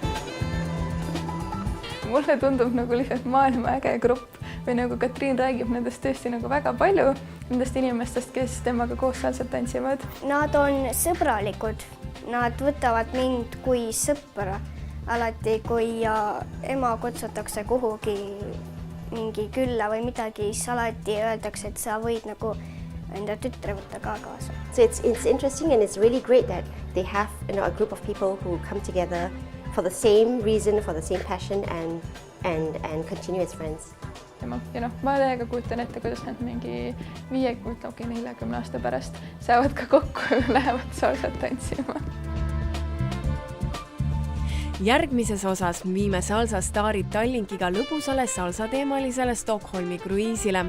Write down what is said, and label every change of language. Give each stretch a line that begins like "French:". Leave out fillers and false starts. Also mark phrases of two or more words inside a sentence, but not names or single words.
Estonian: Mulle tundub nagu lihtsalt maailma äge grupp või nagu Katriin räägib nendest tõesti nagu väga palju, nendest inimestest, kes temaga koos salsat tantsivad. Nad on sõbralikud, nad võtavad mind kui sõpra. Alati, kui ema kutsutakse kuhugi mingi külla või midagi, siis alati öeldakse, et sa võid nagu enda tütre võtta ka kaasa.
English: So it's interesting and it's really great that they have a group of people who come together for the same reason, for the same passion and continue as friends.
Estonian: Ja ma täiega kujutan ette, kuidas nad mingi 40 aasta pärast saavad ka kokku ja lähevad salsat tantsima. Järgmises osas viime salsa staarid Tallinkiga lõbusale salsateemalisele Stockholmi kruiisile.